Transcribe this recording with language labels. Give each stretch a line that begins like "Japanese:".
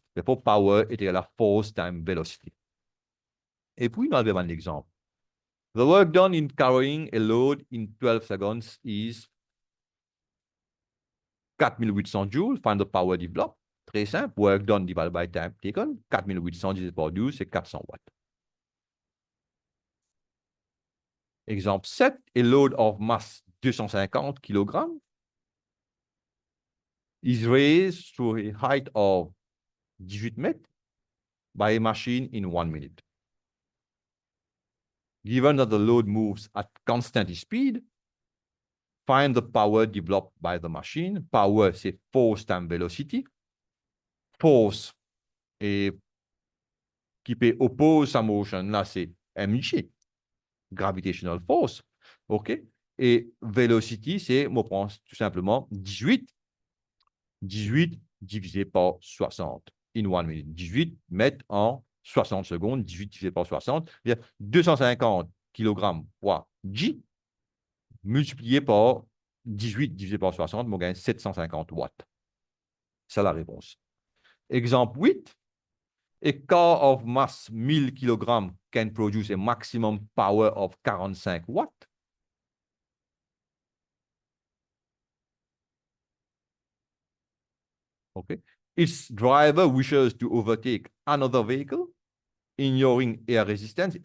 English: Therefore, power
French: est égal à
English: force times velocity.
French: Et puis, nous avons un exemple.
English: The work done in carrying a load in 12 seconds is 4800 joules. Find the power developed.
French: Très simple.
English: Work done divided by time taken.
French: 4800 divisé par 12, c'est 400 watts.
English: Exemple 7. A load of mass 250 kg is raised to a height of 18 mètres by a machine in 1 minute. Given that the load moves at constant speed, find the power developed by the machine. Power,
French: c'est
English: force times velocity.
French: Force, et qui peut opposer sa motion, là, c'est mg,
English: gravitational force.
French: OK? Et velocity, c'est, on prend tout simplement 18 divisé par 60
English: in 1 minute.
French: 18 mètres en 60 secondes, 18 divisé par 60, c'est-à-dire 250 kg fois G multiplié par 18 divisé par 60, on gagne 750 watts. C'est la réponse. Exemple 8.
English: A car of mass 1000 kg can produce a maximum power of 45 watts. Okay. Its driver wishes to overtake another vehicle, ignoring air resistance.